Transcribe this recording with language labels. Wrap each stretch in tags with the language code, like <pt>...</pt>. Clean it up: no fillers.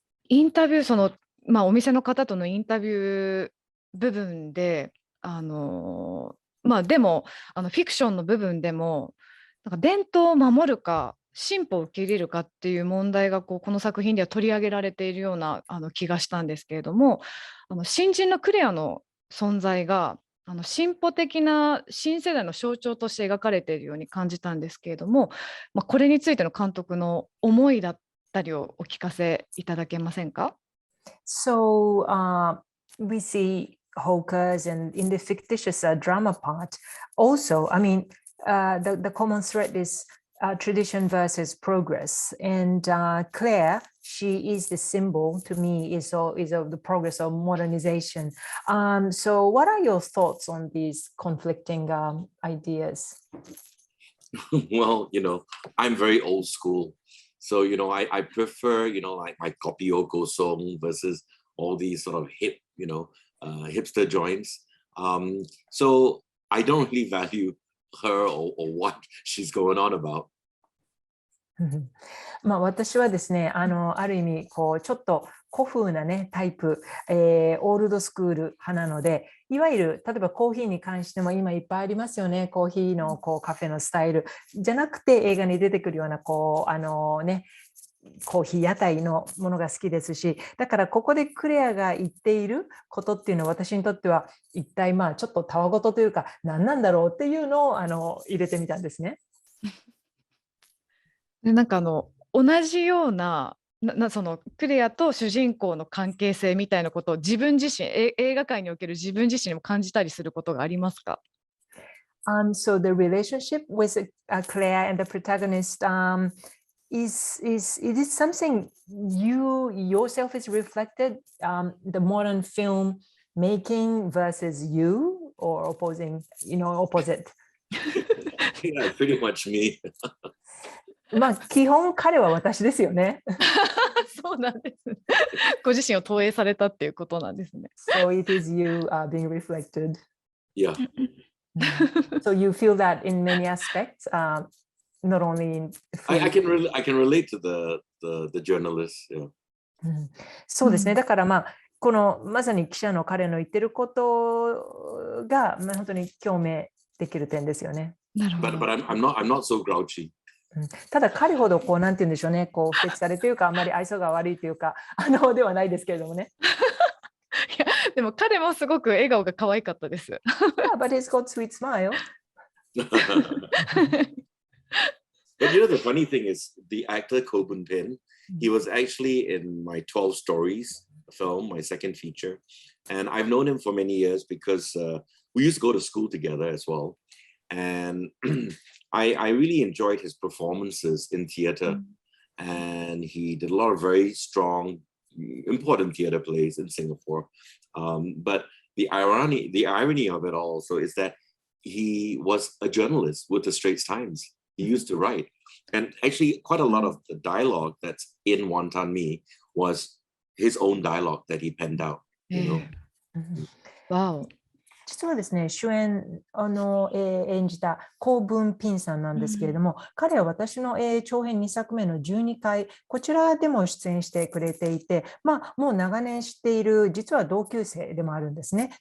<ja>インタビューお店の方とのインタビュー部分ででもフィクションの部分でもなんか伝統を守るか進歩を受け入れるかっていう問題がこの作品では取り上げられているような気がしたんですけれども、新人のクレアの存在が進歩的な新世代の象徴として描かれているように感じたんですけれども、これについての監督の思いだったりをお聞かせいただけませんか？</ja> <en>So we see hawkers and in the fictitious drama part. Also, I mean, the common thread is tradition versus progress. And Claire, she is the symbol to me is of the progress of modernization. So what are your thoughts on these conflicting ideas? Well, I'm very old school. So, I prefer, like my Kopioko song versus all these sort of hip, hipster joints. So I don't really value her or what she's going on about.</en> <ja>私はですね、ある意味ちょっと古風なねタイプ、オールドスクール派なので、いわゆる例えばコーヒーに関しても今いっぱいありますよね。コーヒーのカフェのスタイルじゃなくて映画に出てくるようなコーヒー屋台のものが好きですし、だからここでクレアが言っていることっていうのは私にとっては一体ちょっとたわごとというか何なんだろうっていうのを入れてみたんですね。でなんか同じようなそのクレアと主人公の関係性みたいなことを自分自身映画界における自分自身にも感じたりすることがありますか？</ja> <en>So the relationship with Claire and the protagonist is it something you yourself is reflected, the modern film making versus you, or opposing, opposite? Yeah, pretty much me.</en> <ja>基本彼は私ですよね。そうなんです。ご自身を投影されたっていうことなんですね。</ja> <en>So it is you being reflected. Yeah. So you feel that in many aspects, not only in I can relate to the journalist. Yeah.</en> <ja>そうですね。だからこのまさに記者の彼の言ってることが本当に共鳴できる点ですよね。なるほど。</ja> <en>But I'm not so grouchy.</en> <ja>ただ彼ほどなんて言うんでしょうね、不適されというかあんまり愛想が悪いというかではないですけれどもね。いやでも彼もすごく笑顔が可愛かったです。</ja> <en>Yeah, but he's got sweet smile. But the funny thing is, the actor Ko Bun Pin, he was actually in my 12 stories film, my second feature. And I've known him for many years because we used to go to school together as well. And I really enjoyed his performances in theater. And he did a lot of very strong, important theater plays in Singapore. But the irony of it also is that he was a journalist with the Straits Times. He used to write. And actually, quite a lot of the dialogue that's in Wanton Mee was his own dialogue that he penned out. Wow.</en> <ja>実はですね、主演演じたコウ・ブンピンさんなんですけれども、彼は私の長編2作目の12回、こちらでも出演してくれていて、もう長年知っている、実は同級生でもあるんですね。</ja>